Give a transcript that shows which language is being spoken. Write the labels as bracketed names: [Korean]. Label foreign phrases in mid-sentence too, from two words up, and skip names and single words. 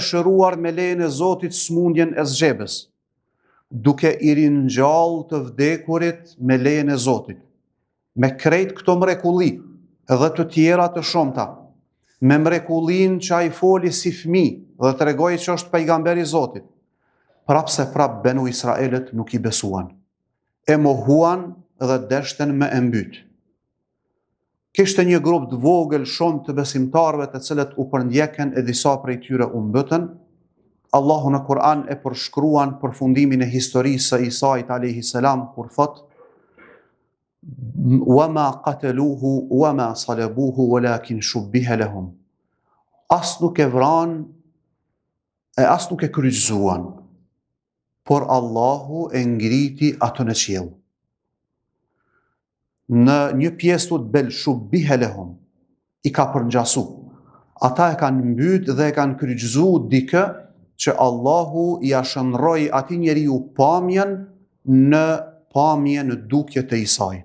[Albanian] shëruar me lejen e Zotit smundjen e zgjebës, duke i ringjall të vdekurit me lejen e Zotit, me krejt këto mrekulli edhe të tjera të shumta, me mrekullin që ai foli si fëmijë dhe tregoi që është pejgamberi i Zotit, prapse prap Benu Israelit nuk i besuan, e mohuan dhe deshten me e mbyt. Kishte një grup të vogël shumë të besimtarëve të cilët u përndjekën e disa prej tyre u mbëtën. Allahu në Kur'an e përshkruan përfundimin e historisë së Isait [Arabic] عليه السلام [Albanian] kur thot: [Arabic] "وما قتلوه وما صلبوه ولكن شبه لهم." [Albanian] As nuk e vranë e as nuk e kryqëzuan, por Allahu e ngriti atë në qiell. Në një pjesë të bel [Arabic] شبه لهم, [Albanian] i ka përngjasu. Ata e kanë mbyt dhe e kanë kryqëzu dikë që Allahu i shëndroi atij njeriu pamjen në dukje të Isait.